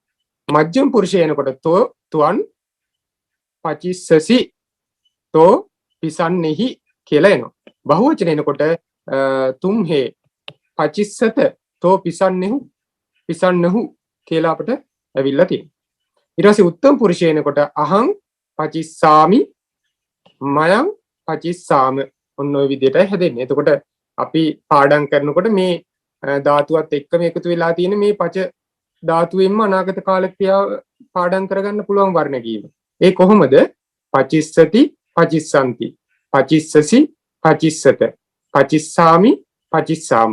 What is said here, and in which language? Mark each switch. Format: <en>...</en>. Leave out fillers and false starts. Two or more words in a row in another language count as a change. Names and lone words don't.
<si>මජ්ජිම පුරුෂය එනකොට තෝ,</si> <pi>තුවන්, පචිස්සසි,</pi> <si>තෝ පිසන්නෙහි කියලා එනවා. බහුවචන එනකොට</si> <pi>තුම්හේ, පචිස්සත,</pi> <si>තෝ පිසන්නෙහු, පිසන්නහු කියලා අපිට ඇවිල්ලා තියෙනවා. ඊට පස්සේ උත්තම පුරුෂය එනකොට</si> <pi>අහං පචිස්සාමි, මයං පචිස්සාම.</pi> <si>ඔන්න ඔය විදිහටයි හැදෙන්නේ. එතකොට අපි පාඩම් කරනකොට මේ ධාතුවත් එක්කම එකතු වෙලා තියෙන මේ පච ධාතුවෙන්ම අනාගත කාල ක්‍රියාව පාඩම් කරගන්න පුළුවන් වර්ණ කීම. ඒ කොහොමද?</si> <pi>පචිස්සති, පචිස්සන්ති, පචිස්සසි, පචිස්සත, පචිස්සාමි, පචිස්සාම.</pi>